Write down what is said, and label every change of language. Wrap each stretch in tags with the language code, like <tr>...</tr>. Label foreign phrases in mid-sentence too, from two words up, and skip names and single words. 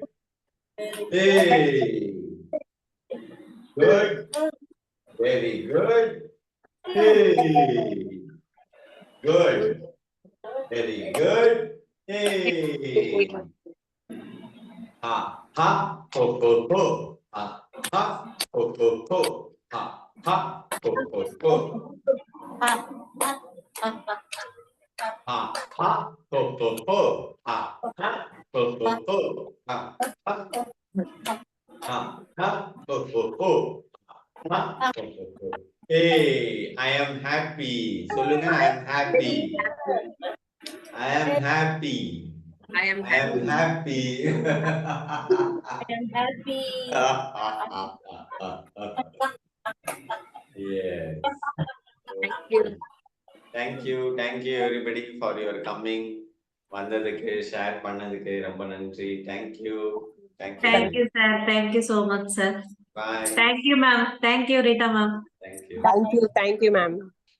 <en>Hey. Good. Very good. Hey. Good. Very good. Hey. Ha ha ho ho ho. Ha ha ho ho ho. Ha ha ho ho ho. Ha ha ho ho ho. Ha ha ho ho ho. Ha ha ha ho ho ho. Ha ho ho ho. Hey, I am happy. Solunga, I am happy. I am happy. I am happy. I am happy. Yes. Thank you. Thank you everybody for your coming.</en> <ta>வந்ததுக்கு ஷேர் பண்ணதுக்கு ரொம்ப நன்றி.</ta> <en>Thank you சார். Thank you so much sir. Bye. Thank you ma'am. Thank you Rita ma'am. Thank you. Thank you ma'am.</en>